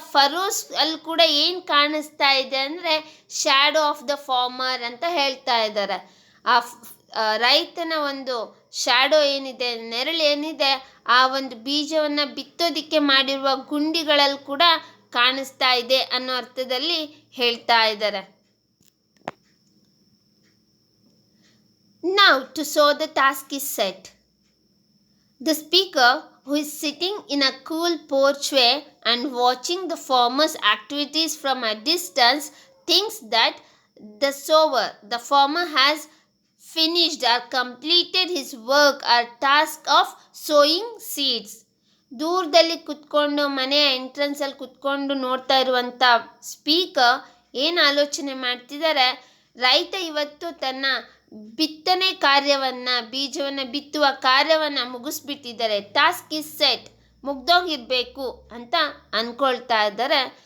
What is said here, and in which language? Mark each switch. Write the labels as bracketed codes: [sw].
[kn] ಫರೋಸ್ ಅಲ್ಲಿ ಕೂಡ ಏನು ಕಾಣಿಸ್ತಾ ಇದೆ ಅಂದರೆ [en] shadow of the farmer [kn] ಅಂತ ಹೇಳ್ತಾ ಇದ್ದಾರೆ. ಆ ರೈತನ ಒಂದು ಶ್ಯಾಡೋ ಏನಿದೆ, ನೆರಳು ಏನಿದೆ, ಆ ಒಂದು ಬೀಜವನ್ನು ಬಿತ್ತೋದಿಕ್ಕೆ ಮಾಡಿರುವ ಗುಂಡಿಗಳಲ್ಲಿ ಕೂಡ ಕಾಣಿಸ್ತಾ ಇದೆ ಅನ್ನೋ ಅರ್ಥದಲ್ಲಿ ಹೇಳ್ತಾ ಇದ್ದಾರೆ. [en] Now to sow the task is set. The speaker, who is sitting in a cool porchway and watching the farmer's activities from a distance, thinks that the sower, the farmer, has finished or completed his work or task of sowing seeds. [kn] ದೂರದಲ್ಲಿ ಕುತ್ಕೊಂಡು, ಮನೆಯ ಎಂಟ್ರೆನ್ಸಲ್ಲಿ ಕುತ್ಕೊಂಡು ನೋಡ್ತಾ ಇರುವಂಥ speaker ಏನು ಆಲೋಚನೆ ಮಾಡ್ತಿದ್ದಾರೆ, ರೈತ ಇವತ್ತು ತನ್ನ ಬಿತ್ತನೆ ಕಾರ್ಯವನ್ನು, ಬೀಜವನ್ನು ಬಿತ್ತುವ ಕಾರ್ಯವನ್ನು ಮುಗಿಸ್ಬಿಟ್ಟಿದ್ದಾರೆ. [en] task is set, [kn] ಮುಗ್ದೋಗಿರಬೇಕು ಅಂತ ಅಂದ್ಕೊಳ್ತಾ ಇದ್ದಾರೆ.